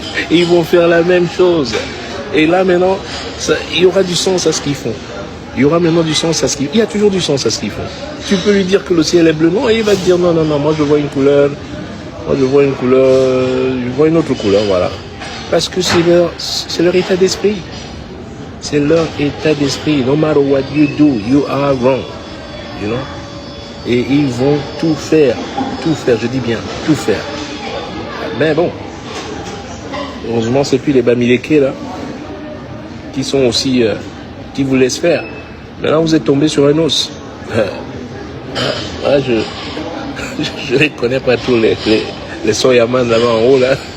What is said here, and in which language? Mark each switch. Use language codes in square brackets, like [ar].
[fr] Ils vont faire la même chose. Et là maintenant, il y aura du sens à ce qu'ils font. Il y aura maintenant du sens à ce qu'ils font. Il y a toujours du sens à ce qu'ils font. Tu peux lui dire que le ciel est bleu, non, et il va te dire non, moi je vois une couleur, je vois une autre couleur, voilà. Parce que c'est leur état d'esprit. C'est leur état d'esprit. [en] No matter what you do, you are wrong. You know? [fr] Et ils vont tout faire, je dis bien, tout faire. Mais bon, heureusement, c'est plus les Bamileke là, qui sont aussi, qui vous laissent faire. Maintenant, vous êtes tombé sur un os. Moi, je ne les connais pas tous les Soyaman là-bas en haut là.